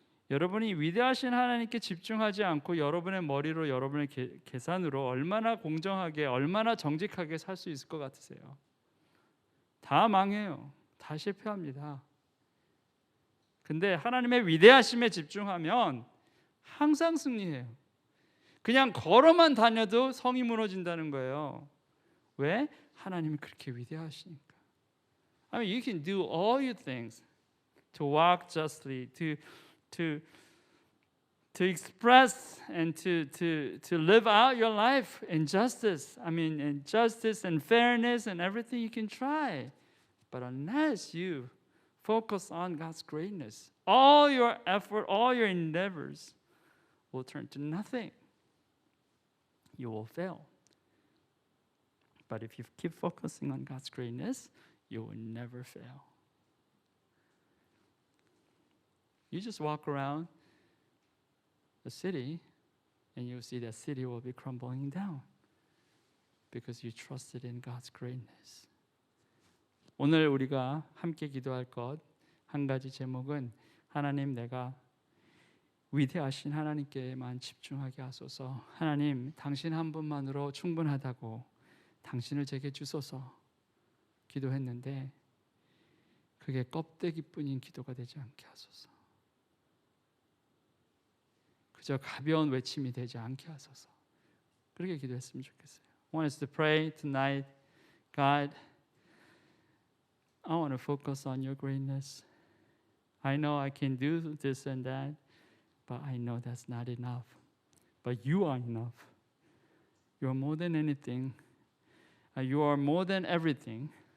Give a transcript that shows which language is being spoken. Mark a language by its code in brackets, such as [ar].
[ko] 여러분이 위대하신 하나님께 집중하지 않고 여러분의 머리로, 여러분의 계산으로 얼마나 공정하게, 얼마나 정직하게 살 수 있을 것 같으세요? 다 망해요. 다 실패합니다. 근데 하나님의 위대하심에 집중하면 항상 승리해요. 그냥 걸어만 다녀도 성이 무너진다는 거예요. 왜? 하나님이 그렇게 위대하시니까. [en] I mean, you can do all your things to walk justly, to express and to live out your life in justice. I mean, in justice and fairness and everything you can try. But unless you focus on God's greatness, all your effort, all your endeavors will turn to nothing. You will fail. But if you keep focusing on God's greatness, you will never fail. You just walk around the city and you'll see that city will be crumbling down because you trusted in God's greatness. [ko] 오늘 우리가 함께 기도할 것 한 가지 제목은 하나님 내가 위대하신 하나님께만 집중하게 하소서. 하나님 당신 한 분만으로 충분하다고 당신을 제게 주소서 기도했는데 그게 껍데기뿐인 기도가 되지 않게 하소서. 그저 가벼운 외침이 되지 않게 하소서. 그렇게 기도했으면 좋겠어요. [en] I want us to pray tonight. God, I want to focus on your greatness. I know I can do this and that, but I know that's not enough. But you are enough. You are more than anything. You are more than everything.